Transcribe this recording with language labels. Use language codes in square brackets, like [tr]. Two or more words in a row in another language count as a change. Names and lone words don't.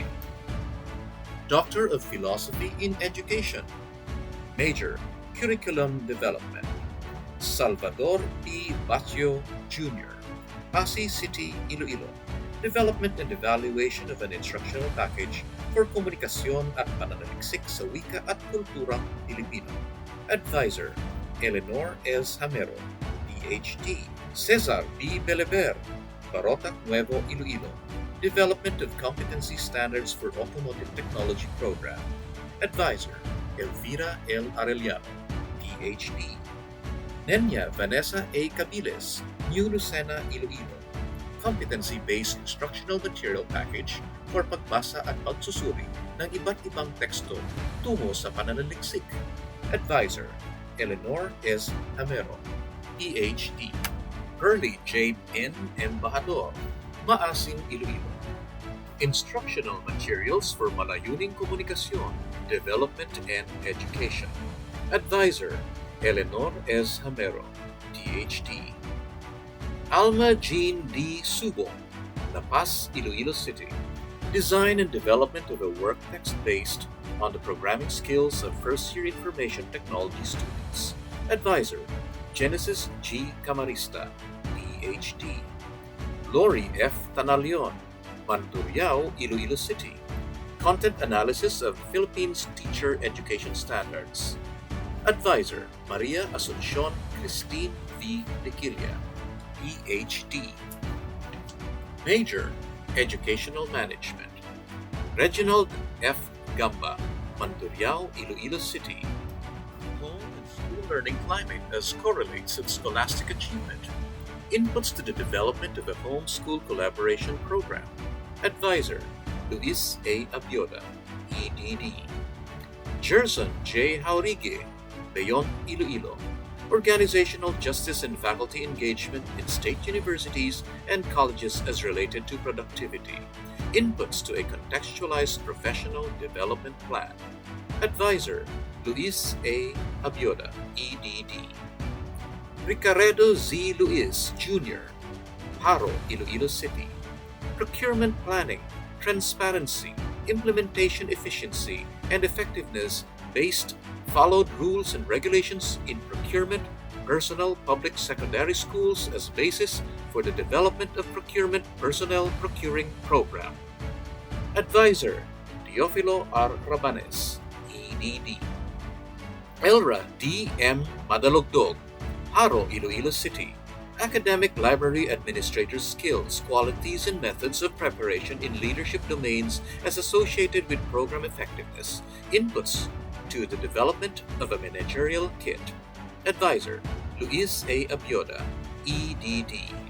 [en] Doctor of Philosophy in Education. Major, Curriculum Development. Salvador P. Batio Jr., Pasay City, Iloilo. Development and evaluation of an instructional package for [tl] komunikasyon at pananaliksik sa wika at kulturang Pilipino. [en] Advisor, Eleanor S. Hamero, PhD. Cesar B. Beleber, Barotac Nuevo, Iloilo. Development of Competency Standards for Automotive Technology Program. Advisor, Elvira L. Arellano, PhD. Nenya Vanessa A. Cabiles, New Lucena, Iloilo. Competency-based instructional material package for [tl] pagbasa at pagsusuri ng iba't ibang teksto tungo sa pananaliksik. [en] Advisor, Eleanor S. Hamero, PhD. Early J. N. Embajador, Maasin, Iloilo. Instructional materials for [tl] malayuning komunikasyon, [en] development, and education. Advisor, Eleanor S. Hamero, PhD. Alma Jean D. Subong, La Paz, Iloilo City. Design and development of a work text based on the programming skills of first-year information technology students. Advisor, Genesis G. Camarista, PhD. Lori F. Tanalion, Mandurriao, Iloilo City. Content analysis of Philippines teacher education standards. Advisor, Maria Asuncion Christine V. Dequilla, PhD. Major, Educational Management. Reginald F. Gamba, Mandurriao, Iloilo City. Home and school learning climate as correlates with scholastic achievement. Inputs to the development of a home-school collaboration program. Advisor, Luis A. Abioda, EDD. Gerson J. Jaurigue, Leon, Iloilo. Organizational justice and faculty engagement in state universities and colleges as related to productivity. Inputs to a contextualized professional development plan. Advisor, Luis A. Abioda, EDD. Ricaredo Z. Luis, Jr., Haro, Iloilo City. Procurement planning, transparency, implementation efficiency, and effectiveness based followed rules and regulations in procurement, personnel, public secondary schools as basis for the development of procurement personnel procuring program. Advisor, Teofilo R. Rabanes, EDD. Elra D. M. Madalogdog, Haro, Iloilo City. Academic library administrator skills, qualities, and methods of preparation in leadership domains as associated with program effectiveness. Inputs to the development of a managerial kit. Advisor, Luis A. Abioda, EDD.